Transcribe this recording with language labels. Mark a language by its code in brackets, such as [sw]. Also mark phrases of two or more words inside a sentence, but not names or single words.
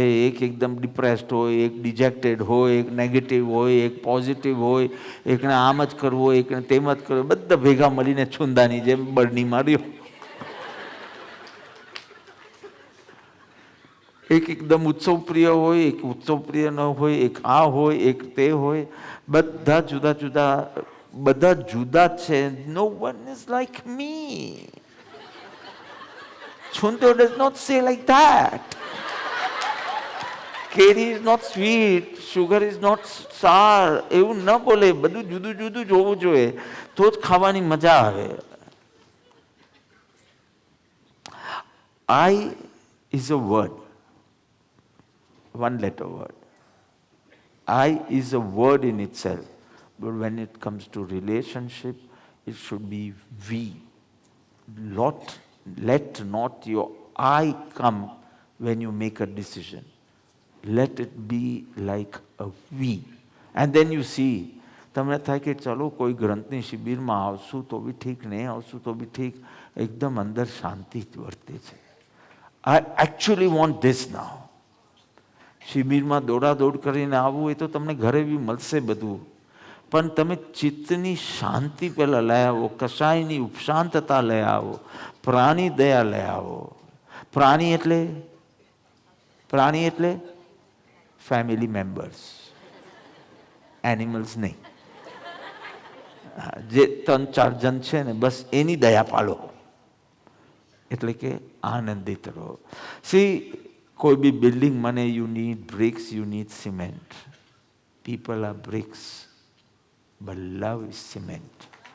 [gu] એક એકદમ ડિપ્રેસ્ડ હોય, એક ડિજેક્ટેડ હોય, એક નેગેટિવ હોય, એક પોઝિટિવ હોય, એકને આમ જ કરવું હોય, એકને તેમ જ કરવું, બધા ભેગા મળીને છુંદાની જેમ બળની માર્યો. એક એકદમ ઉત્સવ પ્રિય હોય, એક ઉત્સવ પ્રિય ન હોય, એક આ હોય, એક તે હોય, બધા જુદા જુદા, બધા જુદા છે. [en] no one is like me. Chundo does not say like that. Curry is not sweet, sugar is not sour. [gu] એવું ન બોલે. બધું જુદું જુદું જ હોવું જોઈએ, તો જ ખાવાની મજા આવે. [en] I is a word, one letter word. I is a word in itself, but when it comes to relationship, it should be we. Let not your I come when you make a decision. Let it be like a we. And then you see, [gu] તમને થાય કે ચલો કોઈ ગ્રંથની શિબિરમાં આવશું તો બી ઠીક, નહીં આવશું તો બી ઠીક. એકદમ અંદર શાંતિ જ વર્તે છે. [en] I actually want this now. [gu] શિબિરમાં દોડાદોડ કરીને આવવું હોય તો તમને ઘરે બી મળશે બધું, પણ તમે ચિત્તની શાંતિ પહેલાં લઈ આવો, કશાયની ઉપશાંતતા લઈ આવો, પ્રાણી દયા લઈ આવો. પ્રાણી એટલે [en] family members. [gu] એનિમલ્સ નહીં. જે 3-4 જણ છે ને બસ એની દયા પાલો, એટલે કે આનંદિત રહો. [en] સી, [gu] કોઈ બી [en] બિલ્ડિંગ મને you need bricks, you need cement. people are bricks, but love is cement.